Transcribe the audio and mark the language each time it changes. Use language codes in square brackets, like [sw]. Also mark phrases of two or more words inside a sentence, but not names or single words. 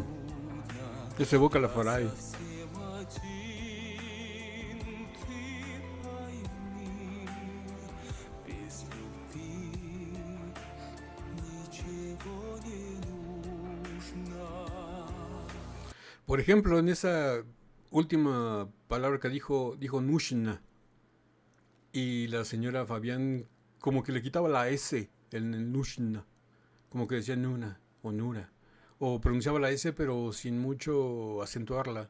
[en] Ese Vocal Fry. [ru] Совсем один, ты пойми, без любви ничего не нужно. [es] Por ejemplo, en esa última palabra que dijo Nushna. Y la señora Fabián como que le quitaba la S en el Nushna. Como que decía Nuna o Nura. O pronunciaba la S pero sin mucho acentuarla.